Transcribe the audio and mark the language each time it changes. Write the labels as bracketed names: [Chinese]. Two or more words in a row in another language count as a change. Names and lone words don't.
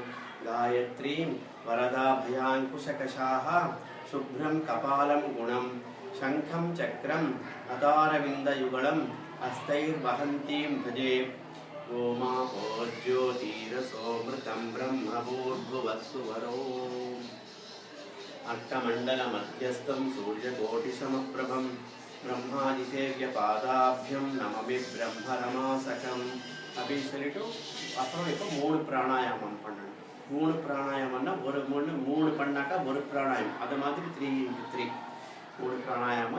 [Sanskrit] गायत्रीं वरदाभयाङ्कुशकशाः शुभ्रं कपालं गुणं शङ्खं चक्रम् अतारविन्दयुगलम् हस्तैर्वहन्तीं भजे। ओमापोज्योतिरसोमृतं ब्रह्मभूर्भुवस्सुवरो। अष्टमण्डलमध्यस्थं सूर्यकोटिसमप्रभं ब्रह्मादिसेव्यपादाभ्यं नममि ब्रह्मरमासकम्। [Tamil] அப்படின்னு சொல்லிட்டு அப்புறம் இப்போ 3 பிராணாயாமம் பண்ணணும். 3 பிராணாயாமம்னா ஒரு மூணு பண்ணாக்கா ஒரு பிராணாயாமம், அது மாதிரி 3x3 3 பிராணாயாமம்.